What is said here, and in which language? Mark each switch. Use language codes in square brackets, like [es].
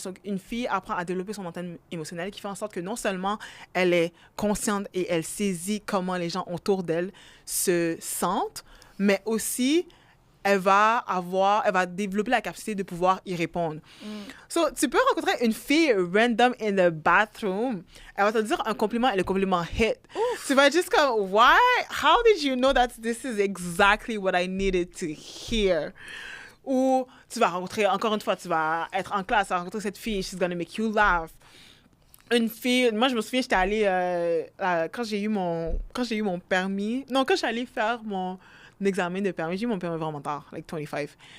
[fr] Donc, une fille apprend à développer son antenne émotionnelle qui fait en sorte que non seulement elle est consciente et elle saisit comment les gens autour d'elle se sentent, mais aussi elle va développer la capacité de pouvoir y répondre. So, tu peux rencontrer une fille [en] random in the bathroom, [fr] elle va te dire un compliment et le compliment hit. Ouf. Tu vas être juste comme, [en] why? How did you know that this is exactly what I needed to hear? [fr] Ou tu vas rencontrer, encore une fois, tu vas être en classe, tu vas rencontrer cette fille, [en] she's gonna make you laugh. [fr] Une fille, moi je me souviens, j'étais allée, quand j'ai eu mon permis, non, quand je suis allée faire mon examen de permis, j'ai eu mon permis vraiment tard, like 25.